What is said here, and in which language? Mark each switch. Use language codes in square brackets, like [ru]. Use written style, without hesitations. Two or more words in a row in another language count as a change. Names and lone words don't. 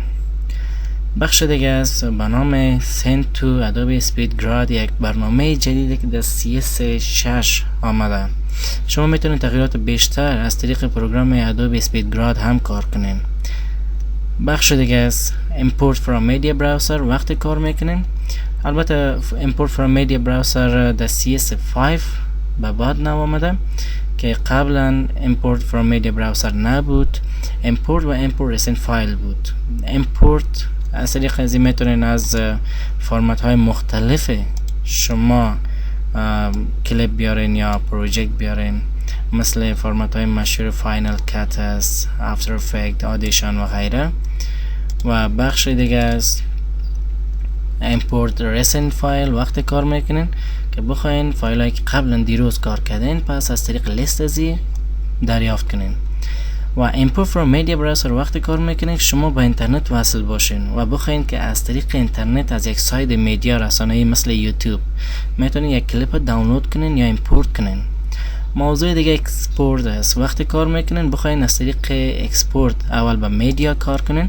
[fa] بخش دیگه است به نام سنت تو ادوبی اسپید گراد، یک برنامه جدیدی که در SC6 آمده. شما میتونید تغییرات بیشتر از طریق پروگرام ادوبی اسپید گراد هم کار کنین. بخش دیگه است [en] import from media browser. [fa] وقتی کار میکنین البته [en] import from media browser [fa] در CS5 به بعد نو آمده که قبلا [en] import from media browser [fa] نبود. [en] import و import recent file بود. [fa] import از طریق از این میتونین از فرمت های مختلف شما کلیپ بیارین یا پروژکت بیارین مثل فرمت های مشهور فاینل کات است، افتر افکت، آدیشن و غیره. و بخش دیگه است [en] import recent [fa] فایل. وقتی کار میکنین که بخواین فایل هایی که قبلا دیروز کار کردین پس از طریق لیست ازی دریافت کنین. و [en] import from media browser [fa] وقتی کار میکنین که شما با اینترنت وصل باشین و بخواین که از طریق اینترنت از یک سایت میدیا رسانه‌ای مثل یوتیوب میتونین یک کلیپ دانلود کنین یا ایمپورت کنین. موضوع دیگه اکسپورت است. وقتی کار میکنین بخواین از طریق اکسپورت اول با میدیا کار کنین.